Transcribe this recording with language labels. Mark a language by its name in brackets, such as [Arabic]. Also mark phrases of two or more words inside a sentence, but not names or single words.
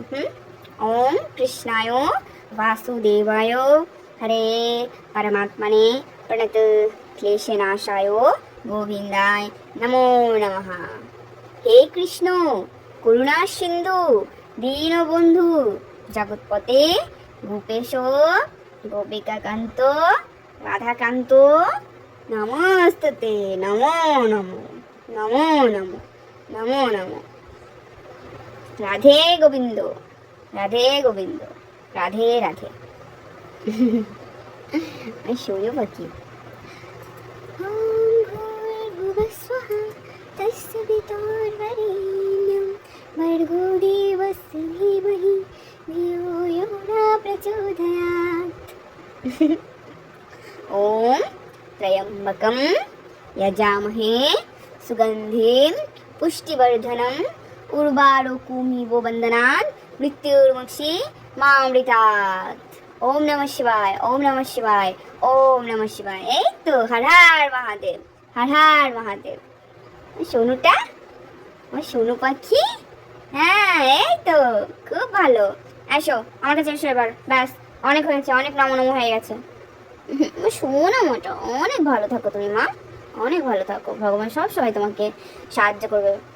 [Sanskrit] ওম কৃষ্ণায় বাসুদেবায় হরে পরমাত্মনে প্রণত ক্লেশনাশায় গোবিন্দায় নমো নমঃ। হে কৃষ্ণ, করুণা সিন্ধু, দীনবন্ধু, জগৎপতে, গোপেশ, গোপিকাকান্ত, রাধাকান্ত, নমস্তুতে, নমো নমো, নমো নমো, নমো নমো। রাধে গোবিন্দ, রাধে গোবিন্দ, রাধে রাধে। [Bangla] শোনো পাখি। [Sanskrit] ओम त्र्यंबकं यजामहे सुगंधिं पुष्टिवर्धनम् उर्वारुकमिव बन्धनान् मृत्युर्मुक्षि मामृतात्। ओम नमः शिवाय, ओम नमः शिवाय, ओम नमः शिवाय। [Bangla] এই তো, হর হর মহাদেব, হর হর মহাদেব। সোনুটা, আমার সোনু পাখি। হ্যাঁ, এই তো, খুব ভালো। এসো আমার কাছে, এসো এবার, ব্যাস অনেক হয়েছে, অনেক নমো নমো হয়ে গেছে। শোনো মোটা, অনেক ভালো থাকো তুমি মা, অনেক ভালো থাকো, ভগবান সব সময় তোমাকে সাহায্য করবে।